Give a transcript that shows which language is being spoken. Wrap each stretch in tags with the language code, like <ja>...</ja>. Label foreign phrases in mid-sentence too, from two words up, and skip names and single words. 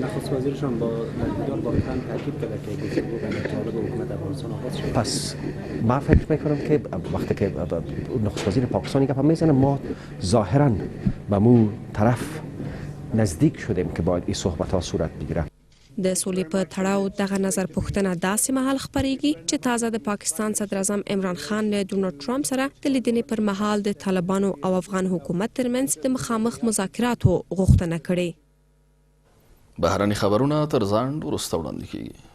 <fa>نخست وزیرشان با دیدار با هم تاکید کرده که گفتگو بین طالب و حکومت افغانستان آغاز شد. پس ما فکر میکنم که وقتی که نخست وزیر پاکستانی گپ میزنه ما ظاهرا به مو طرف نزدیک شدیم که باید این صحبت ها صورت بگیره.</fa> <ps>د سولې په تړاو دغه نظر پوښتنه داسې مهال خپریږي چې تازه د پاکستان صدر اعظم عمران خان له ډونالډ ټرمپ سره د لیدنې پر مهال د طالبانو او افغان حکومت ترمنځ د مخامخ مذاکراتو غوښتنه کړې. بهرني خبرونه تر ځان وروسته وړاندې کیږي.</ps>